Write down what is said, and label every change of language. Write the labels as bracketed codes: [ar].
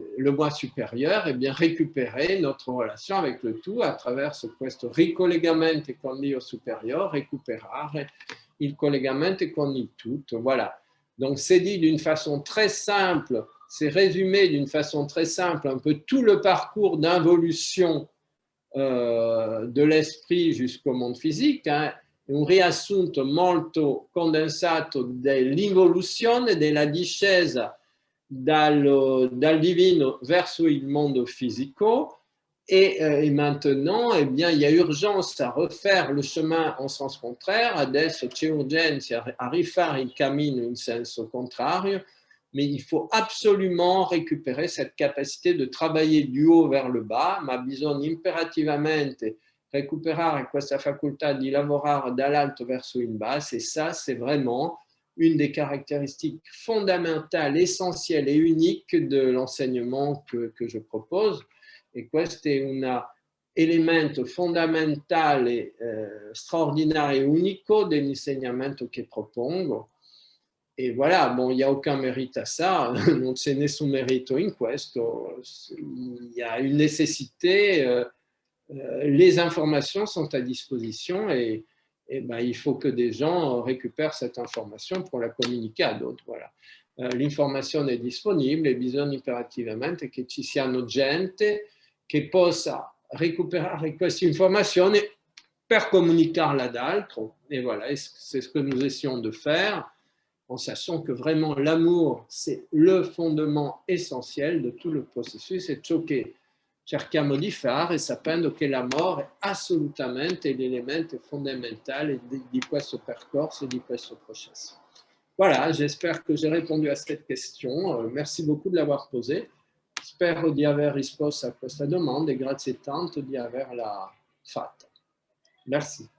[fr] moi supérieur, et bien récupérer notre relation avec le tout à travers [it] questo ricollegamento con l'io supérieur, recuperare il collegamento con il tutto. [fr] Voilà. Donc c'est dit d'une façon très simple, c'est résumé d'une façon très simple un peu tout le parcours d'involution de l'esprit jusqu'au monde physique, hein. [it] Un riassunto molto condensato dell'involuzione, della discesa dal divino verso il mondo fisico, [fr] et maintenant, eh bien, il y a urgence à refaire le chemin en sens contraire. [it] Adesso c'è urgenza a rifare il cammino in senso contrario, [fr] mais il faut absolument récupérer cette capacité de travailler du haut vers le bas, [it] ma bisogna imperativamente recuperare questa facoltà di lavorare dall'alto verso il basso, [fr] et ça, c'est vraiment une des caractéristiques fondamentales, essentielles et uniques de l'enseignement que je propose. [it] E questo è un elemento fondamentale, straordinario e unico dell'insegnamento che propongo. [fr] Et voilà, bon, il n'y a aucun mérite à ça, [it] non c'è nessun merito in questo, [fr] il y a une nécessité, les informations sont à disposition, et ben, il faut que des gens récupèrent cette information pour la communiquer à d'autres. Voilà. [it] L'informazione è disponibile, e bisogna imperativamente che ci siano gente che possa recuperare questa informazione per comunicarla ad altro. [fr] Et voilà, c'est ce que nous essayons de faire, en sachant que vraiment l'amour, c'est le fondement essentiel de tout le processus, [it] e ciò che cerchiamo di fare, sapendo che l'amore è assolutamente l'elemento fondamentale di questo percorso, di questo processo. [fr] Voilà, j'espère que j'ai répondu à cette question. Merci beaucoup de l'avoir posée. [it] Spero di aver risposto a questa domanda, e grazie tanto di averla fatta. [fr] Merci.